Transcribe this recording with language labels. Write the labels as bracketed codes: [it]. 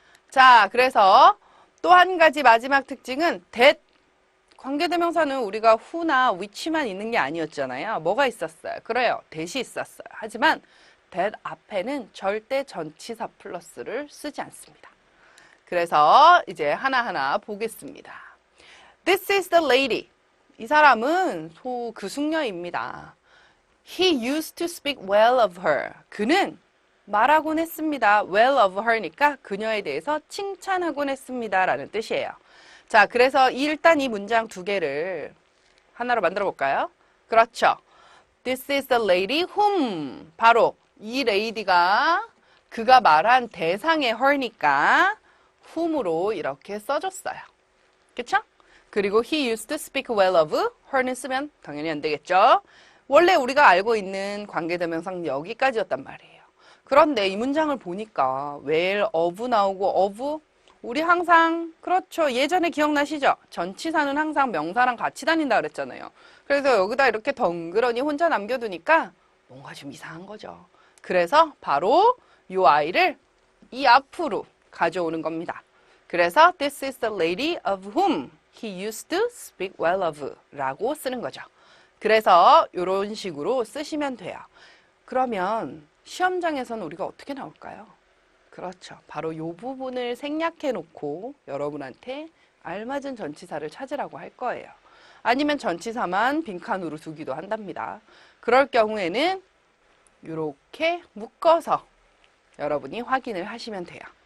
[ko] 자, 그래서 또 한 가지 마지막 특징은 that 관계대명사는 우리가 who나 which만 있는 게 아니었잖아요. 뭐가 있었어요? 그래요. that이 있었어요. 하지만 that 앞에는 절대 전치사 플러스를 쓰지 않습니다. 그래서 이제 하나하나 보겠습니다. [en] This is the lady. [ko] 이 사람은 그 숙녀입니다. [en] He used to speak well of her. [ko] 그는 말하곤 했습니다. [en] well of her [ko] 니까 그녀에 대해서 칭찬하곤 했습니다. 라는 뜻이에요. 자, 그래서 일단 이 문장 두 개를 하나로 만들어 볼까요? 그렇죠. [en] This is the lady whom. [ko] 바로 이 lady가 그가 말한 대상의 her니까 whom으로 이렇게 써줬어요. 그쵸? 그리고 [en] he used to speak well of her [ko] 는 쓰면 당연히 안 되겠죠? 원래 우리가 알고 있는 관계대명사는 여기까지였단 말이에요. 그런데 이 문장을 보니까 well of 나오고 of 우리 항상 그렇죠. 예전에 기억나시죠? 전치사는 항상 명사랑 같이 다닌다 그랬잖아요. 그래서 여기다 이렇게 덩그러니 혼자 남겨두니까 뭔가 좀 이상한 거죠. 그래서 바로 이 아이를 이 앞으로 가져오는 겁니다. 그래서 [en] this is the lady of whom he used to speak well of [ko] 라고 쓰는 거죠. 그래서 이런 식으로 쓰시면 돼요. 그러면 시험장에서는 우리가 어떻게 나올까요? 그렇죠. 바로 이 부분을 생략해 놓고 여러분한테 알맞은 전치사를 찾으라고 할 거예요. 아니면 전치사만 빈칸으로 두기도 한답니다. 그럴 경우에는 이렇게 묶어서 여러분이 확인을 하시면 돼요.